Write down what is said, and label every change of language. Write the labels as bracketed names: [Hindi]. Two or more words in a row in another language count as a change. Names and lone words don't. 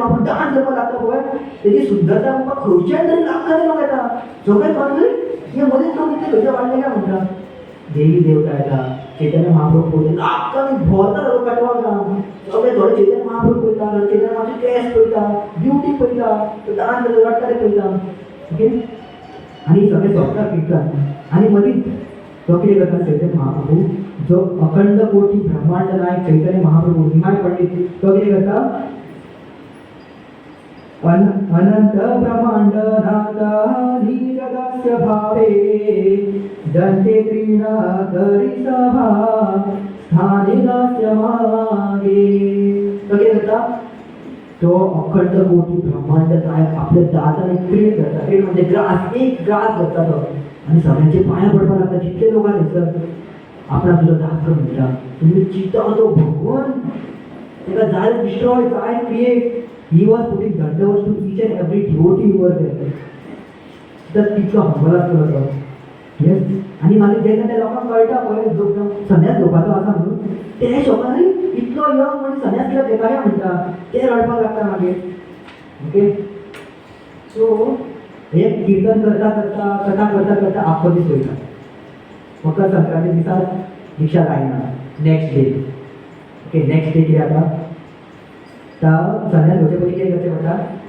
[Konkani] महाप्रभू डान्स करपाक लागता पळय तेजी सुंदरता पळोवपाक खंयच्यान तरी लाखांनी लोक येता सगळे कळ्ळें हे मदींच लोक इतले खंयचे वाडले काय म्हणटा देवी देवता येता चैतन्य महाप्रभू पळयता लाखांनी भोंवता लोक कटवाक जावन सगळे थोडे चैतन्य महाप्रभू पळयता थोडे चैतन्य महाप्रभूचे केस पळयता ब्युटी पळयता तो डान्स रडटा ते पळयता ओके आनी सगळे सोंपता कीर्तन आनी मदींच तो कितें करता चैतन्य महाप्रभू जो अखंड कोटी ब्रह्मांड नायक चैतन्य महाप्रभू निमाय पंडित तो कितें करता [Sanskrit] अनंत ब्रह्मांड नादानी जगस्य भावे दंते त्रिनागरी सभा स्थाने दास्य मागे [Konkani] तो कितें करता तो अखंड कोटी ब्रह्मांड नायक आपल्या दातान एक क्रीड करता क्रीड म्हणजे ग्रास एक ग्रास करता तो आनी सगळ्यांचे पांयां पडपाक लागता जितले लोक आसा थंयसर आपणाक तुजो दास म्हणटा तुमी चिंता तो भगवान तेका जाय डिस्ट्रॉय जाय क्रिएट ही [English] was putting dandavat to each and every devotee over there [Konkani] तर तितलो हंबल आसलो तो येस आनी मागीर जेन्ना त्या लोकांक कळटा पळय जो संन्यास घेवपाचो आसा म्हणून ते शोकान इतलो यंग मनीस संन्यास घेवप तेका काय म्हणटा ते रडपाक लागता मागीर ओके सो हे कीर्तन करता करता कथा करता करता आख्खो दीस वयता मकर संक्रांती दिसा रिक्षा लायना [English] next day okay next day [Konkani] कितें जाता संन्यास घेवचे पयलीं कितें करचें पडटा